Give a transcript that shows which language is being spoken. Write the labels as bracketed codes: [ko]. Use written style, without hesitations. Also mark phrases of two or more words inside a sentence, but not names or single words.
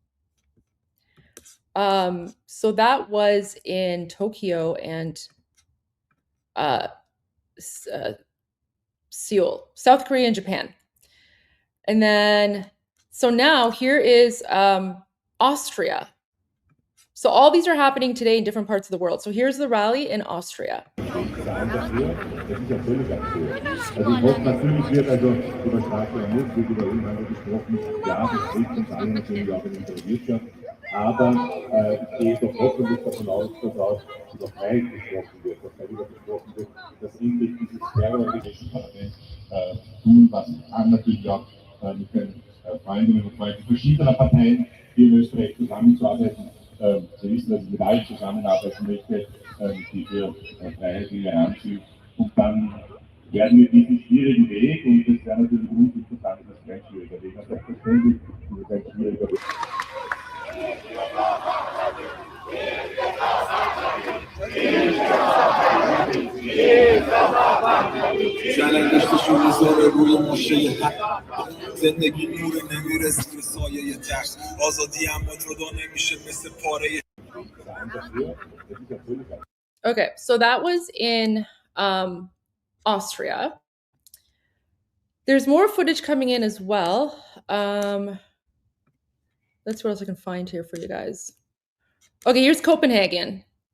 [en] So that was in Tokyo and Seoul, South Korea and Japan. And then, so now here is Austria. So all these are happening today in different parts of the world. So here's the rally in Austria. [de] Aber ich gehe doch hoffentlich davon aus, dass auch über Freiheit gesprochen wird, dass darüber gesprochen wird, dass endlich dieses Terrorregime tun, was es kann, natürlich auch mit den Freundinnen und Freunden verschiedener Parteien hier in Österreich zusammenzuarbeiten. Sie wissen, dass ich mit allen zusammenarbeiten möchte, die für Freiheit in Iran sind. Und dann werden wir diesen schwierigen Weg, und das wäre natürlich uns interessant, das ist kein schwieriger Weg, das ist selbstverständlich, das ist ein schwieriger Weg. [fa] داشتشون میذاره روی ماشه زندگی نور نمیره زیر سایه ترس آزادی اما جدا نمیشه مثل پاره. [en] Okay, so that was in Austria. There's more footage coming in as well. Let's see what else I can find here for you guys. Okay, here's Copenhagen.